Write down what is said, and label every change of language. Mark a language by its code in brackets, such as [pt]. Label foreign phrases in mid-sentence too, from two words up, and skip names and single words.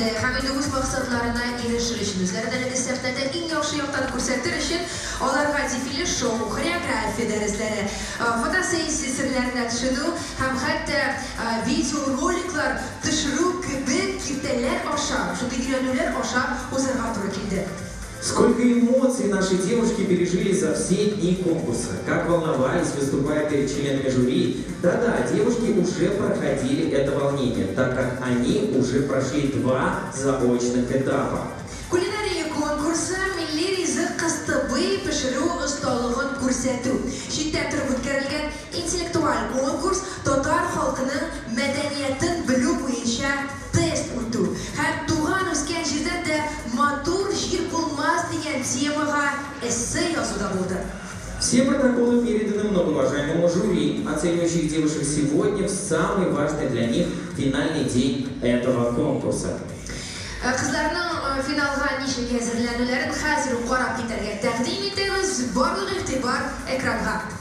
[tt] Һәм инде үз максатларына ирешер өчен, үзләренә сәхнәдә иң яхшы яктан күрсәтер өчен аларга дефиле шоу, хореография дәресләре, фотосессия серләренә төшенү һәм хәтта видеороликлар төшерү кебек киртәләр аша, шундый өйрәнүләр аша узарга туры килде. [ru] Сколько эмоций наши девушки пережили за все дни конкурса. Как волновались, выступая перед членами жюри. Да-да, девушки уже проходили это волнение, так как они уже прошли 2 заочных этапа. [tt] Кулинария конкурсы милли ризык кыстыбый пешерү осталыгын күрсәтү. Читтә торып үткәрелгән интеллектуаль конкурс татар халкының мәдәниятен белү буенча тест үтү. Һәм туган үскән җирдә дә матур җир булмас дигән темага эссе язуда булды. [ru] Все протоколы переданы многоуважаемому жюри, оценивающих девушек сегодня в самый важный для них финальный день этого конкурса. [tt] Кызларның финалга ничек әзерләнүләрен хәзер үк карап китәргә тәкъдим итәбез. Барлык игътибар экранга.